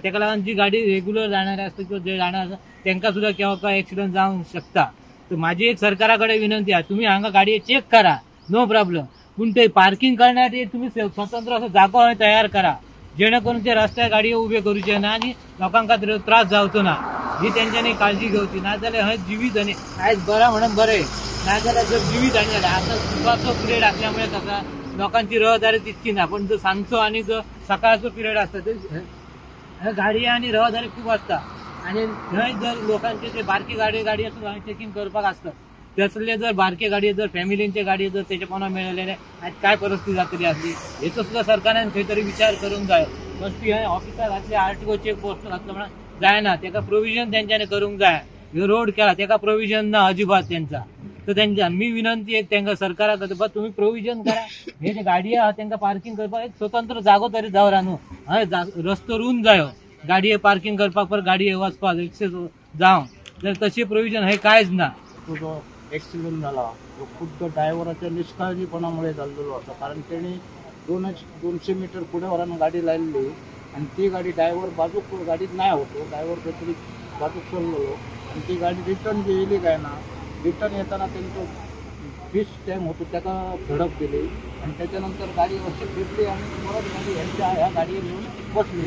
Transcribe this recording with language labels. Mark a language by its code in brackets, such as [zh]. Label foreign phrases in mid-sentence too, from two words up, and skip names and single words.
[mr] त्याका लागून जी गाडी रेग्युलर जाणारी असते किंवा जे जाणार असतात त्यांना सुद्धा केव्हा काय ऍक्सिडेंट जाऊ शकता. तर माझी एक सरकाराकडे विनंती आहे, तुम्ही हांगा गाडी चेक करा, [en] no problem. [mr] पण ते पार्किंग करण्यासाठी तुम्ही स्वतंत्र असं जागा तयार करा जेणेकरून ते रस्त्यार गाडी उभे करूचे ना आणि लोकांका त्रास जावचो ना. ही त्यांच्यानी काळजी घेवची. [kok] नाजाल्यार हय जिवीत हानी आयज बरा म्हणून बरें, नाजाल्यार जर जिवीत हानी जाल्यार आता सुपाचो पिरियड असल्यामुळे कसा लोकांची रहदारी तितकी ना. [mr] पण जर सांजचो आणि जर सकाळचो पिरियड असता तर गाडी आणि रहदारी खूप असता. [kok] आणि थंय जर लोकांचे जे बारकी गाडी असतात चेकिंग करपाक असतात तसले जर बारके गाडी जर फॅमिलींचे गाडी जर त्याच्या कोणा मिळालेले आज काय परिस्थिती जातली असली हेचो सुद्धा सरकारने खंय तरी विचार करूंक जाय. बस ती ऑफिसार घातले [en] RTO check post [kok] घातलं म्हणून जायना. त्याका प्रोव्हिजन त्यांच्याने करूंक जाय. ह्यो रोड केला त्याका प्रोव्हिजन ना अजिबात त्यांचा. [mr] तर त्यांच्या मी विनंती आहे त्यांना सरकाराकडे बा तुम्ही प्रोव्हिजन करा. [kok] हे जे गाडी आहात त्यांना पार्किंग करपाक एक स्वतंत्र जागो तरी दवरा न्हू. हय रस्तो रुंद जायो गाडये पार्किंग करपाक पर गाडये वचपाक एक्सेस जावं. जर तशी प्रोव्हिजन हे कांयच ना. [mr] जो ॲक्सिडेंट झाला तो खुद्द ड्रायव्हराच्या निष्काळजीपणामुळे झालेलो होता. कारण त्यांनी 200 मीटर पुढे वरान गाडी लावली आणि ती गाडी ड्रायव्हर बाजूक गाडीत नाही होतो. ड्रायव्हर काहीतरी बाजूक चाललेलो आणि ती गाडी रिटर्न गेली काय ना. रिटर्न येताना त्यांचं [en] fish tank [mr] होतो त्याला धडक दिली आणि त्याच्यानंतर गाडी अशी फिरली आणि परत गाडी ह्या गाडीवर येऊन बसली.